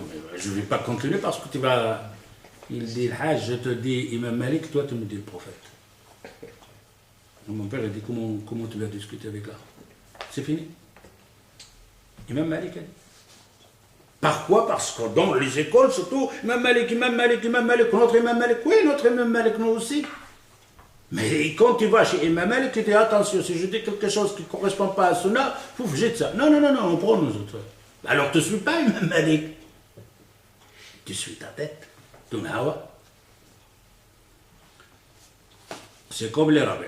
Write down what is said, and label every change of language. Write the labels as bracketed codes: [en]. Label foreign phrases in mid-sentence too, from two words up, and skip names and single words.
[fr] Je ne vais pas continuer parce que tu vas... Il dit, Al-Hajj, je te dis Imam Malik, toi tu me dis le prophète. Mon père, il dit, comment tu vas discuter avec là? C'est fini. Imam Malik, il dit. Par quoi? Parce que dans les écoles, surtout, Imam Malik, Imam Malik, Imam Malik, notre Imam Malik, oui, notre Imam Malik, nous aussi. Mais quand tu vas chez Imam Malik, tu dis, attention, si je dis quelque chose qui ne correspond pas à Sunna, il faut que j'aide ça. Non, non, non, non, on prend nous autres. Alors tu ne suis pas Imam Malik. Tu suis ta tête, ton hawa. C'est comme les rabbis.